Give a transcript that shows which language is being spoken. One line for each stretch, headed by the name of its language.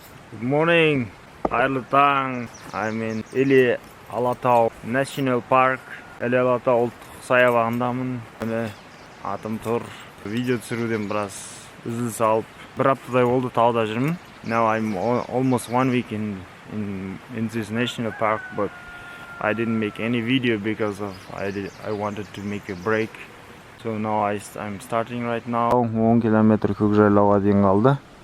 English: Good morning, Айлытаң. I'm in Или Алатау National Park.
Kazakh: Или Алатау ұлттық саябағындамын. Міне атым тұр. Видео түсіруден біраз үзіліс алып, бір аптадай болды тауда жүрмін.
English: Now I'm almost 1 week in this national park, but I didn't make any video because of I wanted to make a break. So now I'm starting right now.
Kazakh: 10 километр көкжайлауға дейін қалды.